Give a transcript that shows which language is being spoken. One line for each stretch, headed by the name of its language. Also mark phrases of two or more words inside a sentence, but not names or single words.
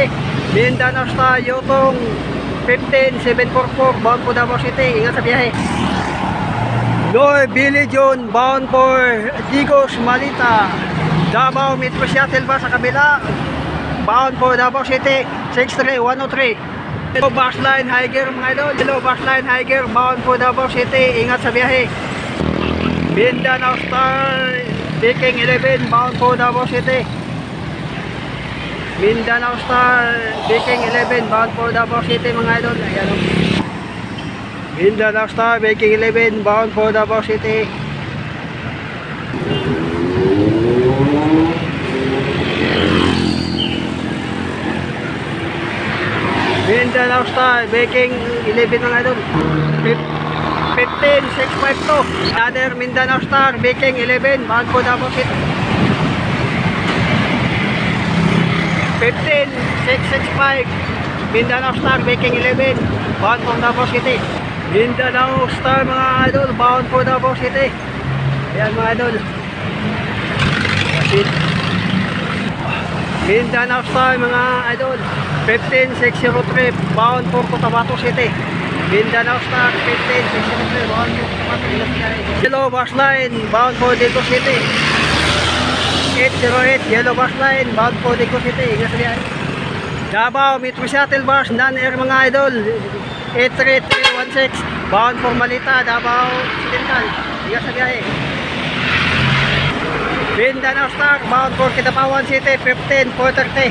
English: Mindanao Star Yutong 15744, bound for Davao City.
Cebuano: Ingat sa biyahe. Noy Billy John,
English: bound for
Cebuano: Digos Malita. Davao Metro Shuttle Bus sa kabila,
English: bound for Davao City 63103.
Cebuano: Yellow bus line Higer mga idol, yellow bus line Higer,
English: bound for
Cebuano: Davao City. Ingat sa biyahe.
English: Mindanao Star Viking 11, bound for Davao City. Mindanao Star Viking 11, bound for Davao City
Cebuano: mga idol. Ayan o.
English: Mindanao Star Viking 11, bound for Davao City.
Cebuano: Mindanao Star Viking 11 mga idol, 15652.
English: Another Mindanao Star Viking 11, bound for Davao City. 15665. Mindanao Star Viking 11, bound for Davao City. Mindanao Star
Cebuano: mga idol,
English: bound for Davao City.
Cebuano: Ayan mga idol. Mindanao Star mga idol, 15603,
English: bound for Cotabato City. Mindanao Star 15603, bound for Cotabato City. Yellow bus line, bound for Digos City.
Cebuano: 808, yellow bus line,
English: bound for
Cebuano: Digos City. Ingat sa biyahe.
English: Davao Metro Shuttle Bus, non-air
Cebuano: mga idol,
English: 83316, bound for Malita, Davao Occidental.
Cebuano: Ingat sa biyahe.
English: Mindanao Star, bound for Kidapawan City, 15430.